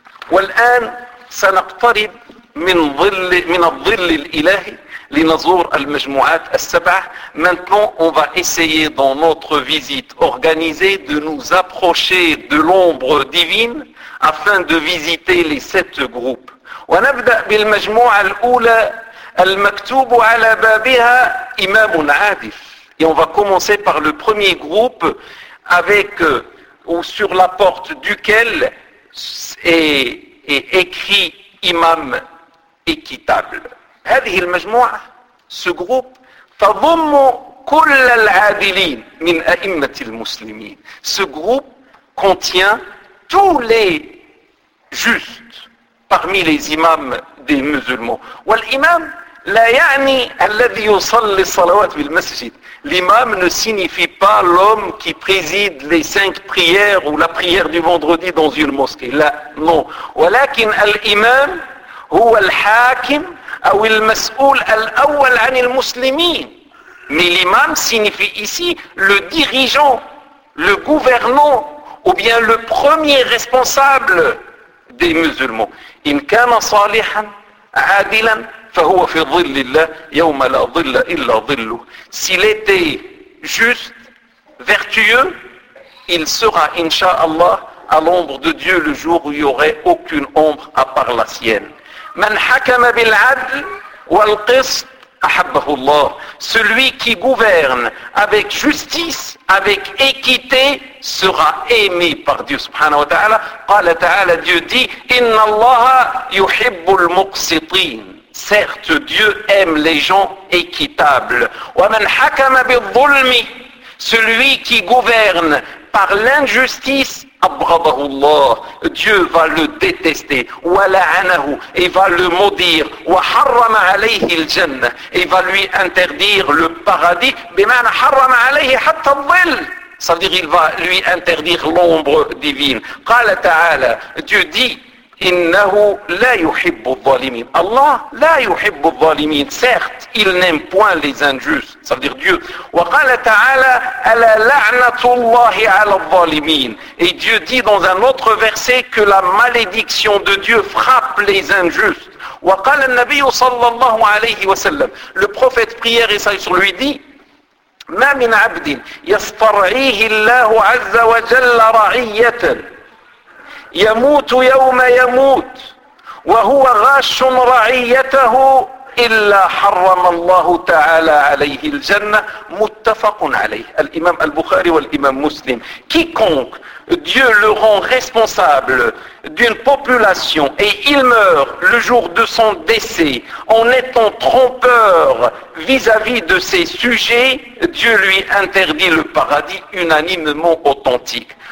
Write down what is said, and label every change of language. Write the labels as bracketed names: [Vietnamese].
[Arabic] Wal'an sanaqtarib min dhilli l'ilahi لنزور المجموعات السبع. [French] Maintenant, on va essayer dans notre visite organisée de nous approcher de l'ombre divine afin de visiter les sept groupes. [Arabic] ونبدأ بالمجموعة الأولى المكتوب على بابها إمام عادل. [French] Et on va commencer par le premier groupe avec ou sur la porte duquel est écrit imam équitable. [Arabic] هذه المجموعة, [French] ce groupe, [Arabic] تضم كل العادلين من أئمة المسلمين. [French] Ce groupe contient tous les justes parmi les imams des musulmans. [Arabic] والإمام لا يعني الذي يصلي الصلوات بالمسجد. [French] L'imam ne signifie pas l'homme qui préside les cinq prières ou la prière du vendredi dans une mosquée. Là, non. [Arabic] ولكن الإمام هو الحاكم أو المسؤول الأول عن المسلمين. [French] Mais l'imam signifie ici le dirigeant, le gouvernant, ou bien le premier responsable des musulmans. [Arabic] إن كان صالحا عادلا فهو في ظل الله يوم لا ظل إلا ظله. [French] S'il était juste, vertueux, il sera, inshallah, à l'ombre de Dieu le jour où il n'y aurait aucune ombre à part la sienne. [Arabic] من حكم بالعدل والقسط أحبه الله. [French] Celui qui gouverne avec justice, avec équité, sera aimé par Dieu subhanahu wa ta'ala. [Arabic] قال تعالى, [French] Dieu dit, [Arabic] إن الله يحب المقسطين. [French] Certes, Dieu aime les gens équitables. [Arabic] ومن حكم بالظلم, [French] celui qui gouverne par l'injustice, [Arabic] أبغضه الله, [French] Dieu va le détester, [Arabic] ولعنه, [French] et va le maudire, [Arabic] وحرم عليه الجنة, [French] et va lui interdire le paradis, [Arabic] بمعنى حرم عليه حتى الظل, [French] ça veut dire il va lui interdire l'ombre divine. [Arabic] قال تعالى, [French] Dieu dit, [Arabic] إنه لا يحب الظالمين. Allah لا يحب الظالمين. [French] Certes, il n'aime point les injustes. Ça veut dire Dieu. [Arabic] وقال تعالى, ألا لعنة الله على الظالمين. [French] Et Dieu dit dans un autre verset que la malédiction de Dieu frappe les injustes. [Arabic] وقال النبي صلى الله عليه وسلم. [French] Le prophète prière et salut sur lui dit, [Arabic] ما من عبد يسترعيه الله عز وجل رعية يموت يوم يموت وهو غاش رعيته إلا حرم الله تعالى عليه الجنة متفق عليه. الإمام البخاري والإمام مسلم. [French] Quiconque Dieu le rend responsable d'une population et il meurt le jour de son décès en étant trompeur vis-à-vis de ses sujets, Dieu lui interdit le paradis unanimement authentique.